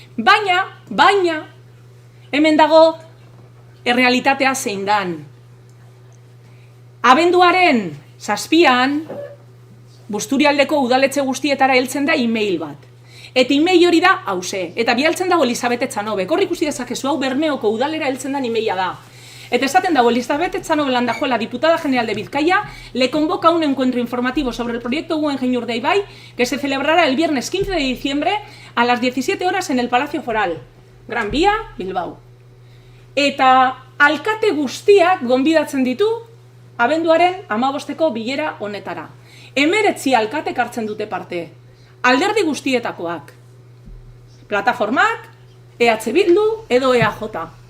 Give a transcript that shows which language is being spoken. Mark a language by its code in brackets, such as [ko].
[eu] Baina, hemen dago errealitatea zein dan. Abenduaren 7an, Busturialdeko udaletxe guztietara heltzen da e-mail bat. Eta e-mail hori da, hauze. Eta bialtzen dago Elizabeth Etxanobek. Hor ikusi dezakezu, hau Bermeoko udalera heltzen da e-maila da. Eta esaten dago, [es] Elizabeth Etxanobek Landajuela, diputada general de Vizcaya, le convoca un encuentro informativo sobre el proyecto Guggenheim Urdaibai, que se celebrará el viernes 15 de diciembre a las 17 horas en el Palacio Foral. Gran Vía, Bilbao. [eu] Eta alkate guztiak gonbidatzen ditu, abenduaren 15ko bilera honetara. 19 alkatek hartzen dute parte. Alderdi guztietakoak. Plataformak, EH Bildu edo EAJ.